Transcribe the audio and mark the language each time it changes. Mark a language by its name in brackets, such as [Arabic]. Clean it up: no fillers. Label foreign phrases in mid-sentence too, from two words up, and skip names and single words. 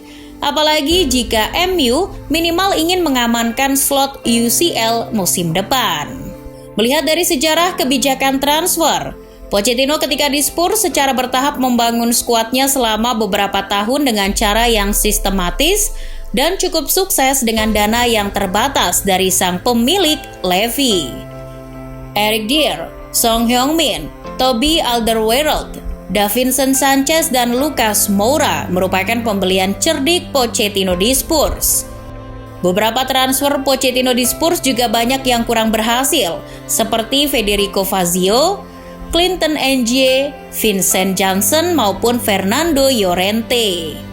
[Indonesian] Apalagi jika MU minimal ingin mengamankan slot UCL musim depan. Melihat dari sejarah kebijakan transfer, Pochettino ketika di Spurs secara bertahap membangun skuadnya selama beberapa tahun dengan cara yang sistematis dan cukup sukses dengan dana yang terbatas dari sang pemilik Levy. Eric Dier, Son Heung-min, Toby Alderweireld, Davinson Sanchez dan Lucas Moura merupakan pembelian cerdik Pochettino di Spurs. Beberapa transfer Pochettino di Spurs juga banyak yang kurang berhasil, seperti Federico Fazio, Clinton N'Jie, Vincent Janssen maupun Fernando Llorente.